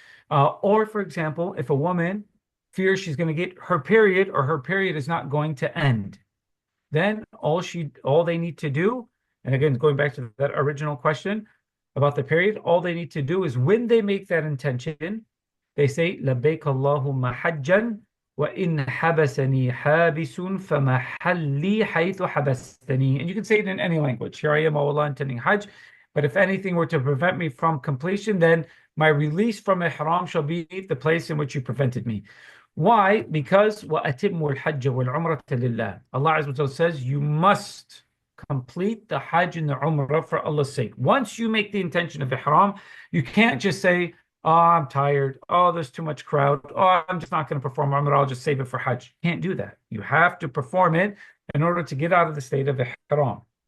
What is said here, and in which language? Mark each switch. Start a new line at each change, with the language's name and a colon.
English: Or for example, if a woman fears she's going to get her period or her period is not going to end, then all they need to do, and again, going back to that original question about the period, all they need to do is when they make that intention, they say,
Arabic: لبيك اللهم حجا وإن حبسني حابس فمحلي حيث حبستني.
English: And you can say it in any language. Here I am, O Allah, intending Hajj. But if anything were to prevent me from completion, then my release from ihram shall be the place in which you prevented me. Why?
Arabic: Because وَأَتِمُّ الْحَجَّ وَالْعُمْرَةَ لِلَّهِ.
English: Allah Azza wa Jalla says you must complete the Hajj and the Umrah for Allah's sake. Once you make the intention of ihram, you can't just say, oh, I'm tired. Oh, there's too much crowd. Oh, I'm just not going to perform Umrah. I'll just save it for Hajj. You can't do that. You have to perform it in order to get out of the state of ihram.